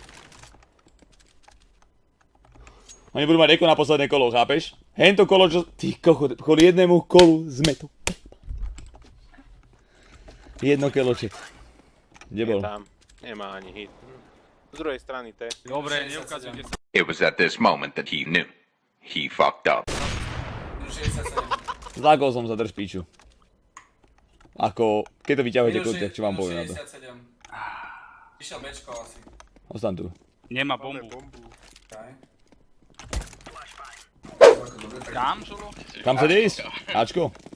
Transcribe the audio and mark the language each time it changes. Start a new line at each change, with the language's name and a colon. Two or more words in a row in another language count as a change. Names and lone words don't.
Slovak: Oni budú mať eko na posledné kolo, chápeš? Hento kolo, čo... Ty kokot, kvôli jednému kolu sme tu. Jedno keloček. Kde bol? Tam. Nemá ani hit. Z druhej strany T. Dobre, neukazujte sa.
English: It was at this moment that he knew. He fucked up.
Slovak: 67. Zlákol som sa, drž piču. Ako, keď to vyťahujete kontek, čo vám poviem na to. 67. Išiel Bčko asi. Ostan tu. Nemá bombu. Okay. Kam, Žolo? Kam sa ide ísť? Ačko?